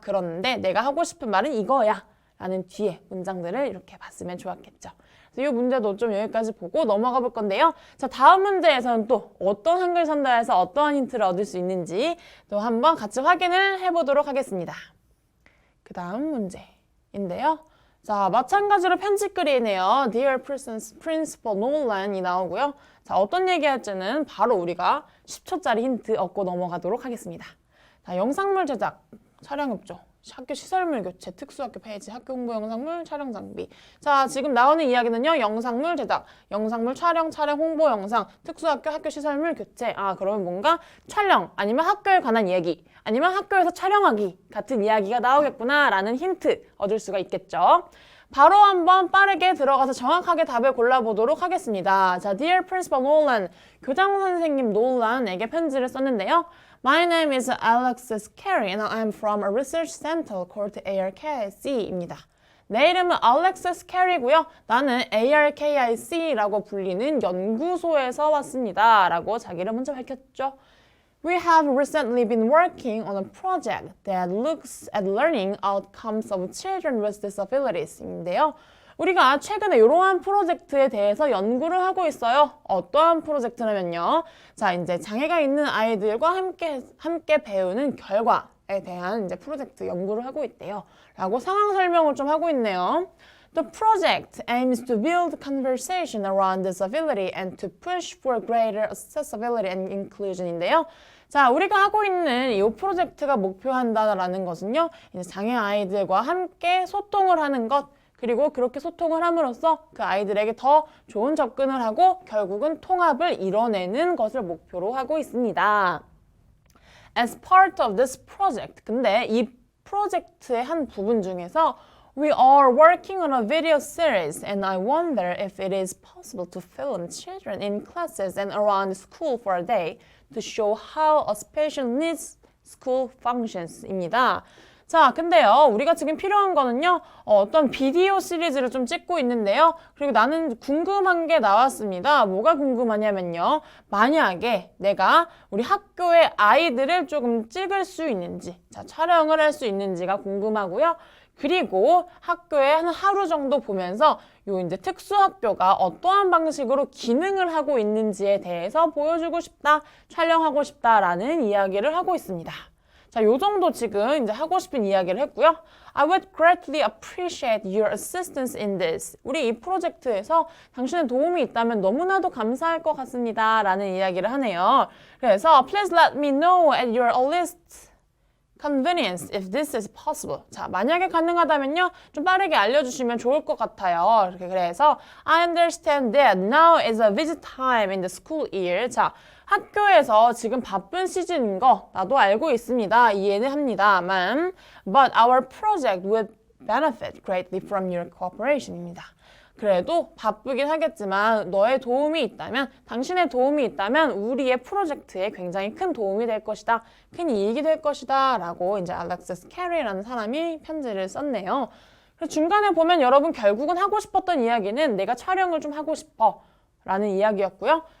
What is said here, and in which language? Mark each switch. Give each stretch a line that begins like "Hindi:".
Korean: 그런데 내가 하고 싶은 말은 이거야. 라는 뒤에 문장들을 이렇게 봤으면 좋았겠죠. 그래서 이 문제도 좀 여기까지 보고 넘어가 볼 건데요. 자, 다음 문제에서는 또 어떤 한글 선다에서 어떠한 힌트를 얻을 수 있는지 또 한번 같이 확인을 해보도록 하겠습니다. 그 다음 문제인데요. 자, 마찬가지로 편집글이네요. Dear Principal Nolan이 나오고요. 자, 어떤 얘기할지는 바로 우리가 10초짜리 힌트 얻고 넘어가도록 하겠습니다. 자, 영상물 제작, 촬영 협조, 학교 시설물 교체, 특수학교 폐지, 학교 홍보 영상물, 촬영 장비. 자, 지금 나오는 이야기는요. 영상물 제작, 영상물 촬영, 홍보 영상, 특수학교 학교 시설물 교체. 아, 그러면 뭔가 촬영, 아니면 학교에 관한 이야기, 아니면 학교에서 촬영하기 같은 이야기가 나오겠구나 라는 힌트 얻을 수가 있겠죠. 바로 한번 빠르게 들어가서 정확하게 답을 골라보도록 하겠습니다. 자, Dear Principal Nolan, 교장 선생님 노란에게 편지를 썼는데요.
English: My name is Alexis Carey and I'm from a research center called ARKIC입니다.
Korean: 내 이름은 Alexis Carey고요. 나는 ARKIC라고 불리는 연구소에서 왔습니다. 라고 자기를 먼저 밝혔죠.
English: We have recently been working on a project that looks at learning outcomes of children with disabilities 인데요.
Korean: 우리가 최근에 이러한 프로젝트에 대해서 연구를 하고 있어요. 어떠한 프로젝트냐면요. 자, 이제 장애가 있는 아이들과 함께 배우는 결과에 대한 이제 프로젝트 연구를 하고 있대요. 라고 상황 설명을 좀 하고 있네요.
English: The project aims to build conversation around disability and to push for greater accessibility and inclusion인데요.
Korean: 자, 우리가 하고 있는 이 프로젝트가 목표한다라는 것은요. 이제 장애 아이들과 함께 소통을 하는 것, 그리고 그렇게 소통을 함으로써 그 아이들에게 더 좋은 접근을 하고 결국은 통합을 이뤄내는 것을 목표로 하고 있습니다.
English: As part of this project,
Korean: 근데 이 프로젝트의 한 부분 중에서
English: We are working on a video series and I wonder if it is possible to film children in classes and around school for a day to show how a special needs school functions입니다.
Korean: 자, 근데요, 우리가 지금 필요한 거는요, 어떤 비디오 시리즈를 좀 찍고 있는데요. 그리고 나는 궁금한 게 나왔습니다. 뭐가 궁금하냐면요. 만약에 내가 우리 학교의 아이들을 조금 찍을 수 있는지, 자, 촬영을 할 수 있는지가 궁금하고요. 그리고 학교에 한 하루 정도 보면서 요 이제 특수학교가 어떠한 방식으로 기능을 하고 있는지에 대해서 보여주고 싶다, 촬영하고 싶다라는 이야기를 하고 있습니다. 자, 요 정도 지금 이제 하고 싶은 이야기를 했고요.
English: I would greatly appreciate your assistance in this.
Korean: 우리 이 프로젝트에서 당신의 도움이 있다면 너무나도 감사할 것 같습니다. 라는 이야기를 하네요.
English: 그래서 Please let me know at your earliest convenience if this is possible.
Korean: 자, 만약에 가능하다면요. 좀 빠르게 알려주시면 좋을 것 같아요.
English: 이렇게 그래서 I understand that now is a busy time in the school year.
Korean: 자, 학교에서 지금 바쁜 시즌인 거 나도 알고 있습니다. 이해는 합니다만
English: But our project would benefit greatly from your cooperation입니다.
Korean: 그래도 바쁘긴 하겠지만 너의 도움이 있다면, 당신의 도움이 있다면 우리의 프로젝트에 굉장히 큰 도움이 될 것이다. 큰 이익이 될 것이다. 라고 이제 알렉시스 캐리라는 사람이 편지를 썼네요. 그래서 중간에 보면 여러분 결국은 하고 싶었던 이야기는 내가 촬영을 좀 하고 싶어 라는 이야기였고요.